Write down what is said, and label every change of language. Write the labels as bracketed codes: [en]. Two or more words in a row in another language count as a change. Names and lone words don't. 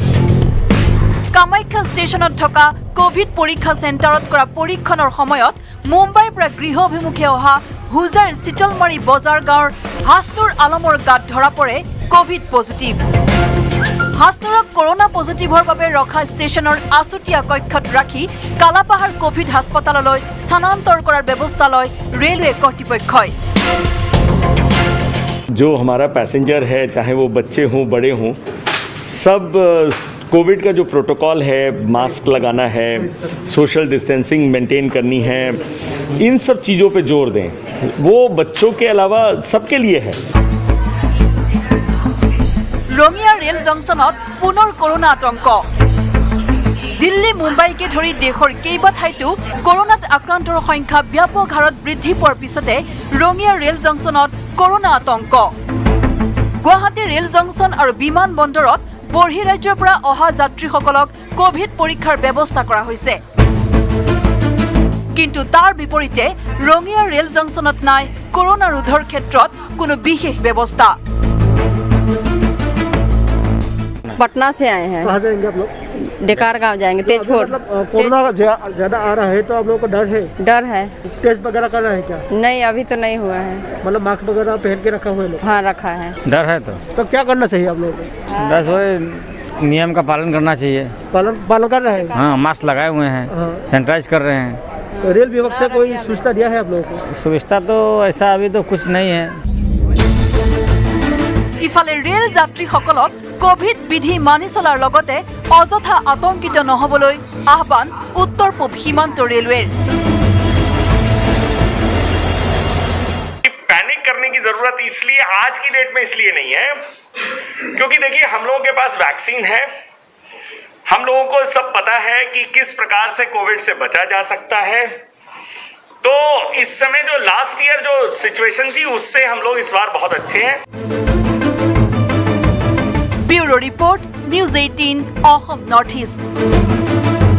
[as] কামাখ্যা ষ্টেচনত থকা কোভিড পৰীক্ষা চেণ্টাৰত কৰা পৰীক্ষণৰ সময়ত মুম্বাইৰ পৰা গৃহ অভিমুখে অহা হুজাৰ চিতলমাৰী বজাৰ গাঁৱৰ হাছনুৰ আলমৰ গাত ধৰা পৰে [en] Covid positive. [as] হাছনুৰক কৰোনা পজিটিভৰ বাবে ৰখা ষ্টেচনৰ আছুতীয়া কক্ষত ৰাখি কালাপাহাৰ কোভিড হাস্পতাললৈ স্থানান্তৰ কৰাৰ ব্যৱস্থা লয় ৰেলৱে কৰ্তৃপক্ষই। [hi] जो हमारा पैसेंजर है, चाहे वो बच्चे हों बड़े हों, सब कोविड का जो प्रोटोकॉल है, मास्क लगाना है, [en] social distancing maintain [hi] करनी है, इन सब चीज़ों पे जोर दें। वो बच्चों के अलावा सबके लिए है। [as] ৰঙিয়া ৰেল জংচনত পুনৰ কৰোনা আতংক। দিল্লী মুম্বাইকে ধৰি দেশৰ কেইবা ঠাইতো কৰোনাত আক্ৰান্তৰ সংখ্যা ব্যাপক হাৰত বৃদ্ধি পোৱাৰ পিছতে ৰঙিয়া ৰেল জংচনত কৰোনা আতংক। গুৱাহাটী ৰেল জংচন আৰু বিমান বন্দৰত বহিঃৰাজ্যৰ পৰা অহা যাত্ৰীসকলক কোভিড পৰীক্ষাৰ ব্যৱস্থা কৰা হৈছে। কিন্তু তাৰ বিপৰীতে ৰঙিয়া ৰেল জংচনত নাই কৰোনা ৰোধৰ ক্ষেত্ৰত কোনো বিশেষ ব্যৱস্থা। [hi] पटना से आए हैं। कहाँ जाएंगे आप लोग? डेकार गांव जाएंगे, तेजपुर। कोरोना ज्यादा आ रहा है तो आप लोगों को डर है? डर है। टेस्ट वगैरह करना है क्या? नहीं, अभी तो नहीं हुआ है। मतलब मास्क वगैरह पहन के रखा हुआ है लोग? हाँ, रखा है। डर है तो क्या करना चाहिए आप लोगों को? बस वही नियम का पालन करना चाहिए। पालन कर रहे हैं? हाँ, मास्क लगाए हुए हैं, सैनिटाइज कर रहे हैं। तो रेल विभाग से कोई सूचना दिया है आप लोगों को? सुविधा तो ऐसा अभी तो कुछ नहीं है। [as] ইফালে ৰেল যাত্ৰীসকলক কোভিড বিধি মানি চলাৰ লগতে অযথা আতংকিত নহবলৈ আহ্বান উত্তৰ পূব সীমান্ত ৰেলৱেৰ। [hi] पैनिक करने की जरूरत इसलिए आज की डेट में इसलिए नहीं है क्योंकि देखिए हम लोगों के पास वैक्सीन है, हम लोगों को सब पता है कि किस प्रकार से कोविड से बचा जा सकता है। तो इस समय जो [en] last year [hi] जो सिचुएशन थी उससे हम लोग इस बार बहुत अच्छे हैं। [en] Bureau report, न्यूज 18 অসম নৰ্থ ইষ্ট।